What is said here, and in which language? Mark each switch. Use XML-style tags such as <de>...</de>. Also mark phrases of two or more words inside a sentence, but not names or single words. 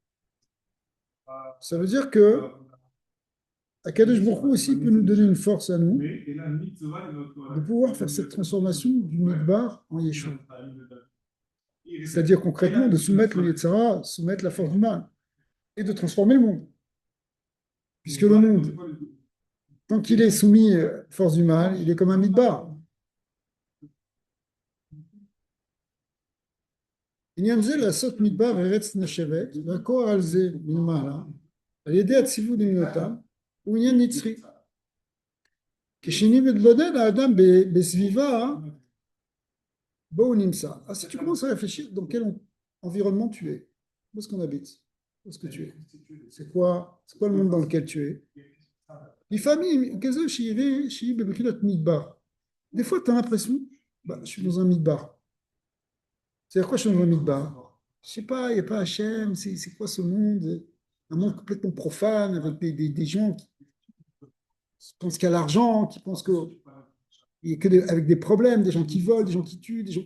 <fr>Ça veut dire que</fr> <he>הקדוש ברוך הוא</he> <fr>aussi peut nous donner une force à nous de pouvoir faire cette transformation du Midbar en Yeshua. C'est-à-dire concrètement de soumettre le Yetzara, soumettre la force du mal et de transformer le monde. Puisque le monde, tant qu'il est soumis à la force du mal, il est comme un Midbar.</fr> <he>עניין זה לעשות מדבר ארץ נשבת והקור על זה מלמעלה על ידי הציווי למנותם הוא עניין נצחי. כשנתבודד האדם בסביבה בו הוא נמצא.</he> <fr>אז si tu commences à réfléchir dans quel environnement tu es, où est-ce qu'on habite, où est-ce que tu es, c'est quoi le monde dans lequel tu es.</fr> <he>לפעמים כזה שהיא בבחינת מדבר.</he> <fr>Des fois tu as l'impression, je suis dans un midbar. C'est-à-dire quoi, je suis dans un midbar? Je sais pas, il n'y a pas Hachem, c'est quoi ce monde? Un monde complètement profane, avec des gens qui pensent qu'à l'argent, qui pensent que, il y a que avec des problèmes, des gens qui volent, des gens qui tuent, des gens...</fr>